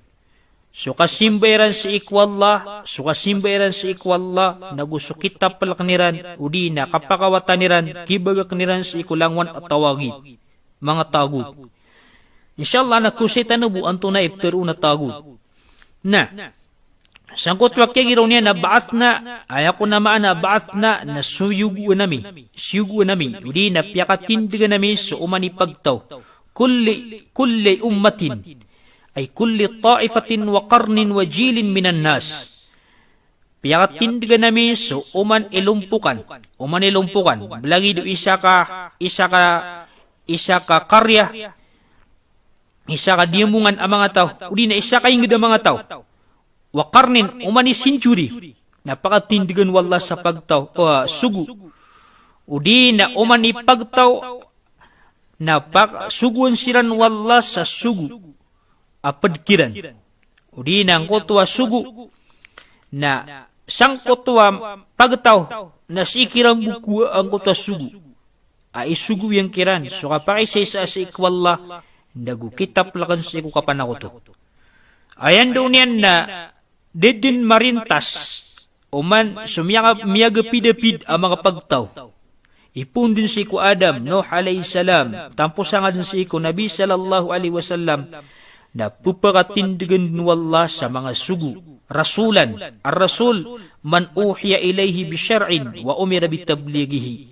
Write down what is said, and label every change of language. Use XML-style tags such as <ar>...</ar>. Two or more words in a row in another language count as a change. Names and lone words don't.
<mrw>So kasimbayran si ikwallah, nagusukit tapalak niran, udi na kapakawatan niran, kibagak niran si ikulangwan at tawagit, mga tagut. Inshallah nakusita na bu anto na iftaru na tagut. Na, sangkot wakya giraw niya na baat na, ayako na maana baat na suyugu nami, udi na piyakatindigan nami so umani pagtaw,</mrw> <ar>كل أمة أي كل طائفة وقرن وجيل من الناس.</ar> <mrw>Piyakatindigan nami so uman ilumpukan, belagi do isa ka karya, isa ka diamungan ang mga tao, udi na isa ka ingid ang mga tao,</mrw> <ar>وقرن</ar> <mrw>umani century, napakatindigan wala sa pagtaw, sugu, udi na umani pagtaw, napakasuguan siran wala sa sugu, apadkiran, udi na ang kotwa sugu, na sang kotwa pagtaw, na sikiran buku ang kotwa sugu, ay sugu yung kiran, so kapag isa sa ikwalla, nagukitap lakan sa iku kapanakoto. Ayan doon yan na, dedin marintas, uman sumiyagapid ang mga pagtaw. Ipun din si iku Adam, Nuh</mrw> <ar>عليه السلام,</ar> <mrw>tampos nga din si iku Nabi</mrw> <ar>صلى الله عليه وسلم,</ar> <mrw>na pupakatindigan din wala sa mga sugu,</mrw> <ar>رسولا الرسول من أوحي إليه بشرع وأمر بتبليغه.</ar>